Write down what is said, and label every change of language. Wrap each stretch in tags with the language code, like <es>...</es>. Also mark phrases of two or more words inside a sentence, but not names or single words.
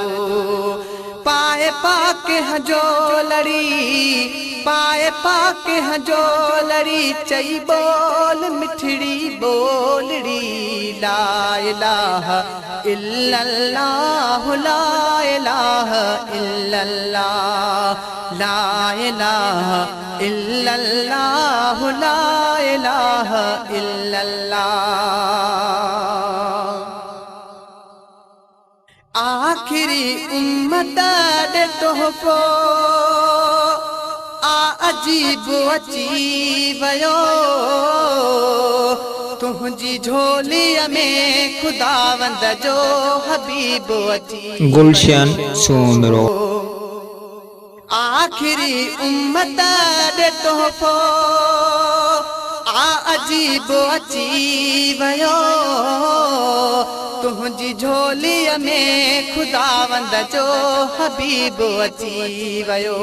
<sd>पाए पाके हजो लड़ी, पाए पाके हजो लड़ी, चई बोल मिठड़ी बोलड़ी।</sd> <ar>لا إله إلا الله، لا إله إلا الله، لا إله إلا الله، لا إله إلا الله.</ar> <sd>आखिरी उम्मत दे तोहफो अजीब अची वयो, तुझी झोली में खुदावंद जो हबीब अची। गुलशन सोमरो। आखिरी उम्मत दे तोहफो अजीब अची वयो, तुझी झोली में खुदावंद जो हबीब अची वयो।</sd>